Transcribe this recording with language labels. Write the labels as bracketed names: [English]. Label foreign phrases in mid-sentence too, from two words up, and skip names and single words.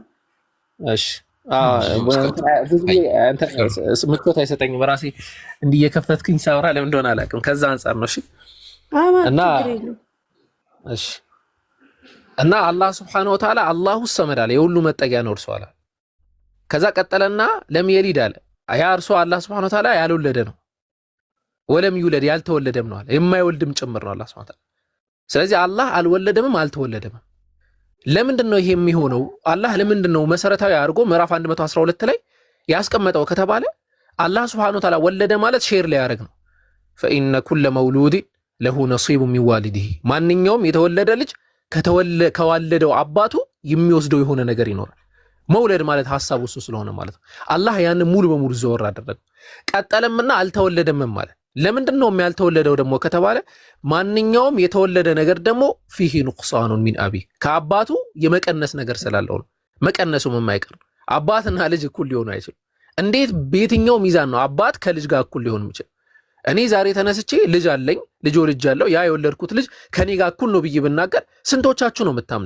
[Amharic] እሺ ምቾት አይሰጠኝም። በራሴ እንዲህ እየከፈትክኝ ሳወራ ለምን እንደሆነ አላውቅም። ከዛ አንጻር ነው። እሺ እሺ እና አላህ [Arabic] سبحانه وتعالى الله الصمد [Amharic] አለ። የሁሉ መጠጊያ ነው እርሱ አለ። ከዛ ቀጠለና [Arabic] لم يلد [Amharic] አለ። ያ እርሱ አላህ [Arabic] سبحانه وتعالى [Amharic] ያልወለደ ነው። [Arabic] ولم يولد [Amharic] ያልተወለደም ነው አለ። የማይወልድም ጭምር ነው አላህ [Arabic] سبحانه وتعالى። [Amharic] ስለዚህ አላህ አልወለደምም አልተወለደም። ለምንድን ነው ይሄ የሚሆነው? አላህ ለምንድን ነው መሰረታዊ አድርጎ ምዕራፍ 112 ላይ ያስቀመጠው ከተባለ አላህ [Arabic] سبحانه وتعالى [Amharic] ወለደ ማለት ሼር ላይ ያደርግ ነው። [Arabic] فإن كل مولود له نصيب من والده [Amharic] ማንኛውም የተወለደ ልጅ ከዋለደው አባቱ የሚወስደው የሆነ ነገር ይኖራል። መውለድ ማለት ሐሳቡ እሱ ስለሆነ ማለት ነው። አላህ ያን ሙሉ በሙሉ ዘወር አደረገው። ቀጠለምና አልተወለደም ማለት ለምንድን ነው ያልተወለደው ደግሞ ከተባለ ማንኛውም የተወለደ ነገር ደግሞ [Arabic] فيه نقصان من أبي [Amharic] ከአባቱ የመቀነስ ነገር ስላለው ነው። መቀነሱም የማይቀር ነው። አባትና ልጅ እኩል ሊሆኑ አይችልም። እንዴት በየትኛው ሚዛን ነው አባት ከልጅ ጋር እኩል ሊሆን የሚችል? እኔ ዛሬ ተነስቼ ልጅ አለኝ ልጅ ወልጃለሁ ያ የወለድኩት ልጅ ከኔ ጋር እኩል ነው ብዬ ብናገር ስንቶቻችሁ ነው የምታምኑ?